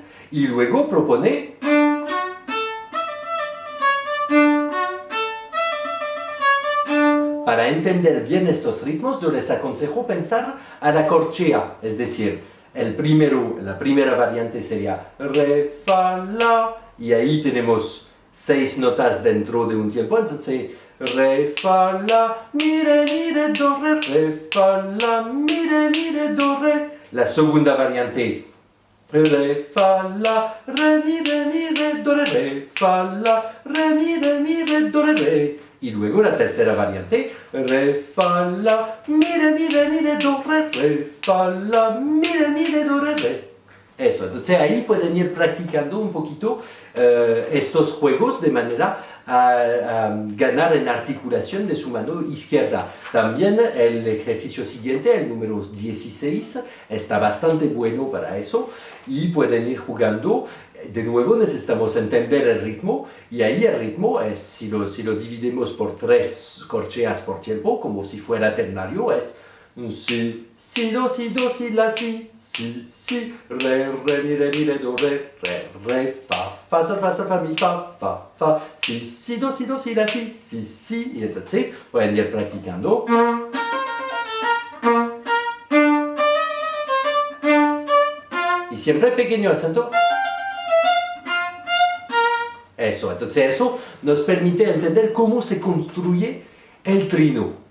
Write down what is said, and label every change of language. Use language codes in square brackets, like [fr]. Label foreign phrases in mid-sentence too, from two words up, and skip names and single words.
[es] Y luego propone... Para entender bien estos ritmos, yo les aconsejo pensar a la corchea, es decir, la primera variante sería re, fa, la, y ahí tenemos 6 notas dentro de un tiempo, entonces re, fa, la, mi, re, do, re, fa, la, mi, re, do, re. La segunda variante, re, fa, la, re, mi, do, re, fa, la, re, mi, do, re. Y luego la tercera variante, re, fa, la, mi, do, re, fa, la, mi, do, re. Eso, entonces ahí pueden ir practicando un poquito estos juegos de manera a ganar en articulación de su mano izquierda. También el ejercicio siguiente, el número 16, está bastante bueno para eso y pueden ir jugando. De nuevo necesitamos entender el ritmo y ahí el ritmo es, si lo dividimos por 3 corcheas por tiempo, como si fuera ternario, es un si, do, si, la, si, re, mi, re, do, re, fa, sol, fa, mi, fa, si, do, si, la, si, y entonces pueden ir practicando. Y siempre pequeño acento. Eso, entonces eso nos permite entender cómo se construye el trino.